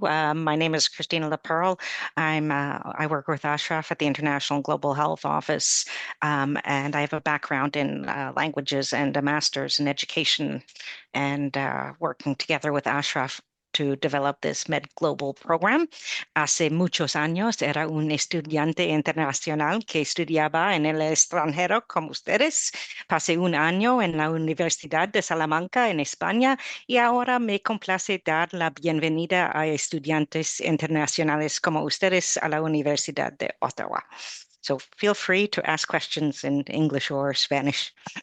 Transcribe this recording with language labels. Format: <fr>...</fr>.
<en>My name is Christina LaPearl. I work with Ashraf at the International Global Health Office, and I have a background in languages and a master's in education, and working together with Ashraf to develop this Med Global program.</en> <es>Hace muchos años era un estudiante internacional que estudiaba en el extranjero como ustedes. Pasé un año en la Universidad de Salamanca en España y ahora me complace dar la bienvenida a estudiantes internacionales como ustedes a la Universidad de Ottawa.</es> <en>So feel free to ask questions in English or Spanish.</en>